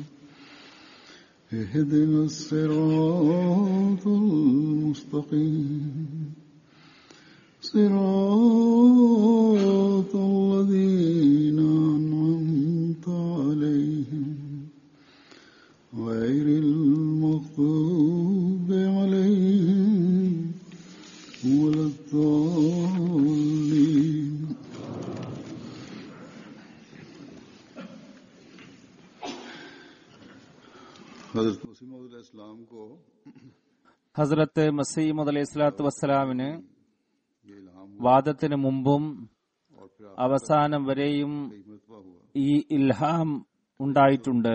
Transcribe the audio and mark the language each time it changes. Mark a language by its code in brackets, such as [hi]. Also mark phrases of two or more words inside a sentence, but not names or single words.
[ar] اهدنا الصراط المستقيم صراط الذين أنعمت عليهم غير المغضوب عليهم ولا الضالين. [ml] ഹസ്രത്ത് മസീമദ് [ar] عليه الصلاة والسلام [ml] വാദത്തിന് മുമ്പും അവസാനം വരെയും ഈ ഇൽഹാം ഉണ്ടായിട്ടുണ്ട്.